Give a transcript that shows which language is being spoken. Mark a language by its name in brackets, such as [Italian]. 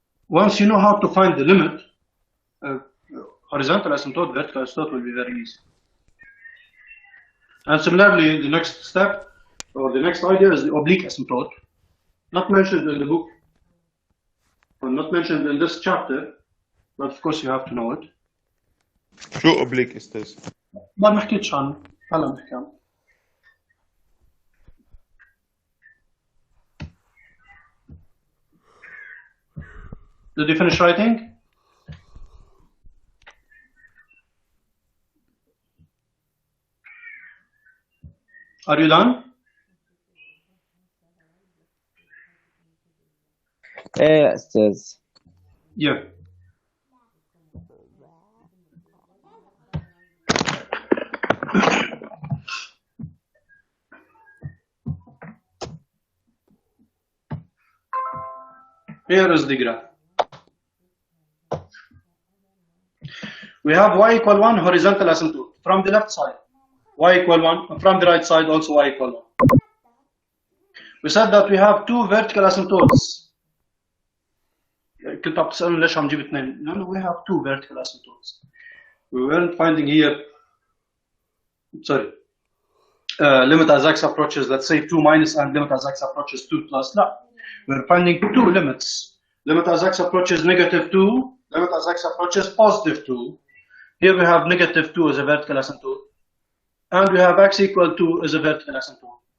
[English] Once you know how to find the limit, horizontal asymptote, vertical asymptote will be very easy. And similarly, the next step or the next idea is the oblique asymptote, not mentioned in the book, or not mentioned in this chapter, but of course you have to know it. [Arabic] شو oblique استاذ؟ ما حكيتش عنه، هلا بنحكي عنه. [English] Did you finish writing? Are you done? [Arabic] ايه يا استاذ. [English] Yeah. Here is the graph. We have y equal 1 horizontal asymptote from the left side. Y equal 1 from the right side also y equal 1. We said that we have two vertical asymptotes. [Arabic] كنت عم تسألون ليش عم جيب اثنين؟ [English] No, we have two vertical asymptotes. We weren't finding here. Sorry. Limit as x approaches, let's say 2 minus, and limit as x approaches 2 plus. No, we're finding two limits. Limit as x approaches negative 2, limit as x approaches positive 2. Here we have negative 2 as a vertical asymptote, and we have x equal 2 as a vertical asymptote.